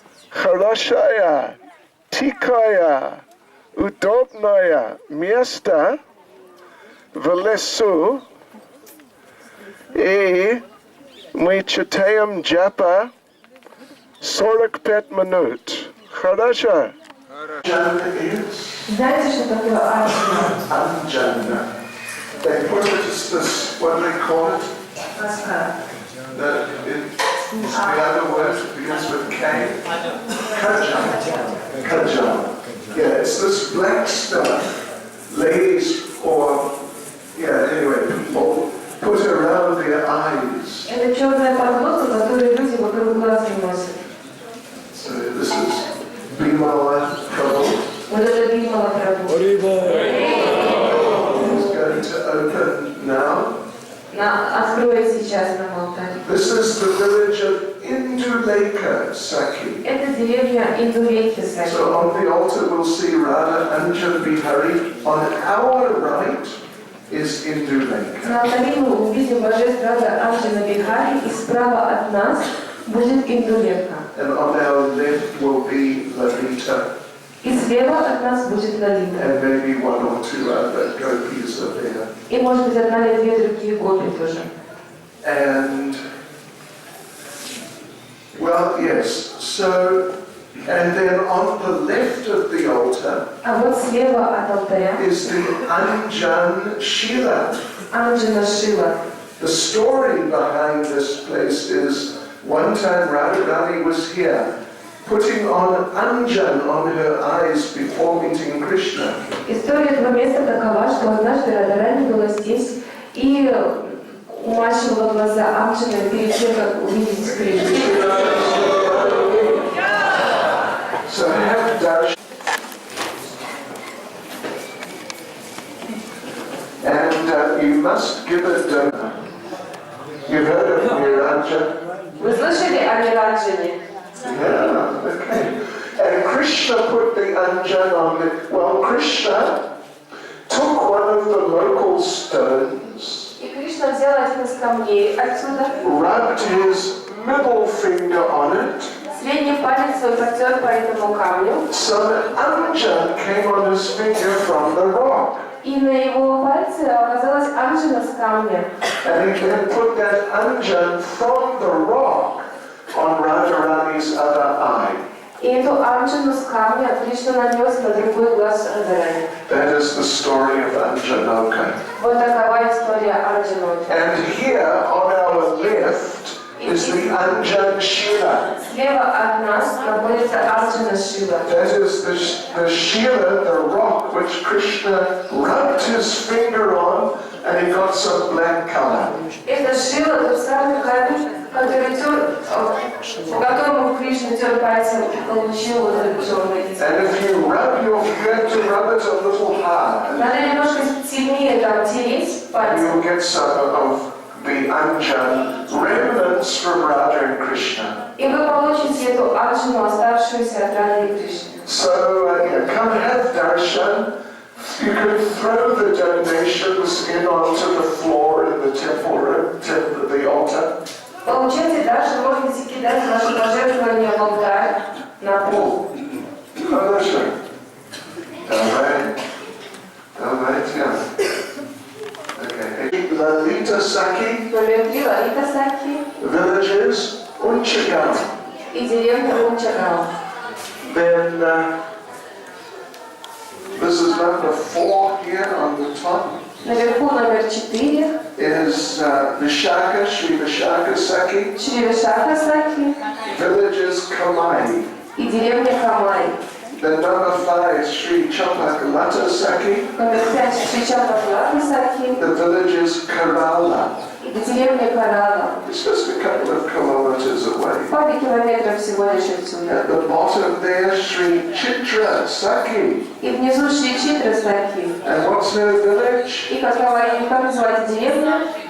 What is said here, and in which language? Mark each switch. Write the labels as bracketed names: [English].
[Russian] Хорошая, тихая, удобное место в лесу и Мы читаем джапа 45 минут. Хорошо? Знаете, что такое аджана? [English] Anjana. They put it as this, what do they call it? The other word begins with K. Kajal. Yeah, it's this black stuff. Ladies or, yeah, anyway, people put it around their eyes. [Russian] Это черная подложка, которую люди вокруг глаз носят. [English] So this is Bimala Prabhu. [Russian] Вот это Бимала Прабху. [English] He's going to open now. [Russian] Откроет сейчас на алтаре. [English] This is the village of Indulekha Saki. [Russian] Это деревня Индулехи Саки. [English] So on the altar we'll see Radha Anjan Bihari. On our right is Indulekha. [Russian] На алтаре мы увидим божеств Рада Анджана Бихари, и справа от нас будет Индулека. [English] And on our left will be Lalita. [Russian] И слева от нас будет Лалита. [English] And maybe one or two other gopis are there. [Russian] И может быть одна или две другие гопи тоже. [English] And well, yes. So, and then on the left of the altar [Russian] А вот слева от алтаря [English] is the Anjan Shila. [Russian] Анджана Шила. [English] The story behind this place is one time Radharani was here, putting on Anjan on her eyes before meeting Krishna. [Russian] История этого места такова, что однажды Радharani была здесь и умащивала глаза Анджана перед тем, как увидеть Кришну. [English] So have darshan. And you must give it dana. You've heard of Viraja? [Russian] Вы слышали о Вираджане? [English] Yeah, okay. And Krishna put the Anjan on it. Well, Krishna took one of the local stones, [Russian] И Кришна взял один из камней отсюда, [English] rubbed his middle finger on it. [Russian] средний палец свой потер по этому камню, [English] Some Anjan came on his finger from the rock. [Russian] и на его пальце оказалась Анджана с камня. [English] And he then put that Anjan from the rock on Radharani's other eye. [Russian] И эту Анджану с камня Кришна нанес на другой глаз Радharani. [English] That is the story of Anjanoka. [Russian] Вот такова история Анджаноки. [English] And here on our left is the Anjan Shila. [Russian] Слева от нас находится Анджана Шила. [English] That is the Shila, the rock which Krishna rubbed his finger on and he got some black color. [Russian] Это Шила, тот самый камень, который тер, по которому Кришна тер пальцем и получил вот этот черный. [English] And if you have to rub it a little hard, [Russian] Надо немножко сильнее там тереть пальцем. [English] you'll get some of the Anjan remnants from Radha and Krishna. [Russian] И вы получите эту Анджану, оставшуюся от Рады и Кришны. [English] So come have darshan. You can throw the donations in onto the floor in the temple room, the altar. [Russian] Получайте даршан, можете кидать ваши пожертвования в алтарь на пол. Хорошо. Давай, [English] yeah. Okay. Lalita Saki, [Russian] Номер 3, Лалита Саки [English] villages Unchagam. [Russian] и деревня Унчагал. [English] Then this is number 4 here on the top. [Russian] Наверху номер 4, [English] Is Vishaka, Sri Vishaka Saki. [Russian] Шри Вишака Саки [English] Villages Kamai. [Russian] и деревня Камай. [English] Then number 5, Sri Champakalata Saki. [Russian] Номер 5, Шри Чапаклата Саки [English] The village is Kerala. [Russian] и деревня Карала. [English] It's just a couple of kilometers away. [Russian] Пару километров всего лишь отсюда. [English] At the bottom there, Sri Chitra Saki. [Russian] И внизу Шри Читра Саки. [English] And what's her village? [Russian] И как называется деревня?